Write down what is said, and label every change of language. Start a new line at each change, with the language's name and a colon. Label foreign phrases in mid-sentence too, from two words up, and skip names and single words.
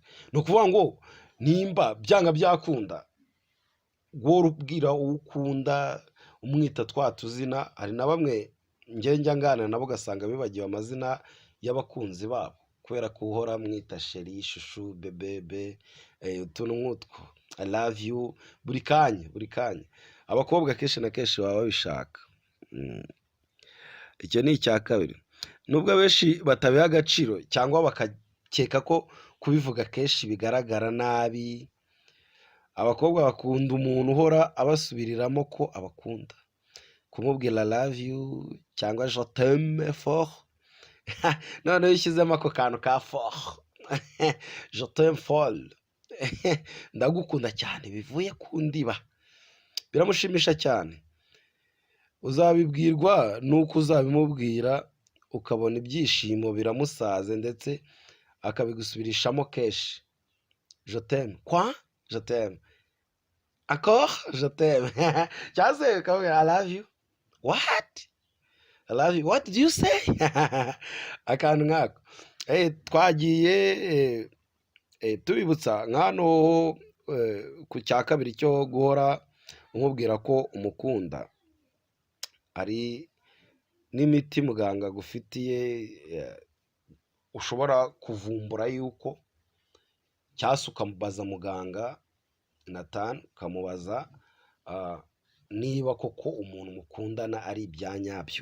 Kinyarwanda: No kuvuga ngo nimba byanga byakunda guhora ubwira ukunda umwita twa tuzina. Hari na bamwe njya nganira nabo ugasanga bibagiwe amazina y'abakunzi babo kubera ko uhora mwita sheri, shushu, bebebe, utuntu nk'utwo,
English: I love you,
Kinyarwanda: buri kanya. Abakobwa kenshi na kenshi baba babishaka. Icyo ni icya kabiri. Nubwo abenshi batabiha agaciro cyangwa bakakeka ko kubivuga kenshi bigaragara nabi, abakobwa bakunda umuntu uhora abasubiriramo ko abakunda, kumubwira
English: love you
Kinyarwanda: cyangwa
French: je t'aime fort.
Kinyarwanda: Noneho ushyizemo ako kantu ka
French: fort, je t'aime fort,
Kinyarwanda: ndagukunda cyane bivuye ku ndiba, biramushimisha cyane. Uzabibwirwa nuko uzabimubwira ukabona ibyishimo biramusaze ndetse akabigusubirishamo kenshi.
French: Je t'aime. Quoi? Je t'aime. Encore? Je t'aime.
Kinyarwanda: Cyangwa se ukamubwira
English: I love you. What? I love you. What did you say?
Kinyarwanda: Akantu nkako. Twagiye tubibutsa nk'hano ku cya kabiri cyo guhora umubwira ko umukunda. Hari n'imiti muganga agufitiye ushobora kuvumbura yuko cyase ukamubaza muganga Nathan, ukamubaza niba koko umuntu mukundana ari ibya nyabyo.